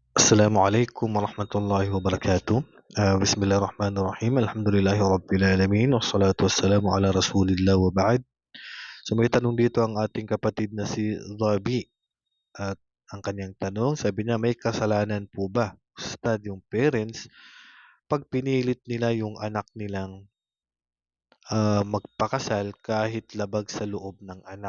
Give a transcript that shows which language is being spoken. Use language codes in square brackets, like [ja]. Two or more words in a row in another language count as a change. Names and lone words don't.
[ar] السلام عليكم ورحمة الله وبركاته. بسم الله الرحمن الرحيم. الحمد لله رب العالمين. والصلاة والسلام على رسول الله وبعد. [tl] So may tanong dito ang ating kapatid na si Zabi. At ang kanyang tanong, sabi niya, may kasalanan po ba, Ustad, yung parents pag pinilit nila yung anak nilang magpakasal kahit labag sa loob ng anak?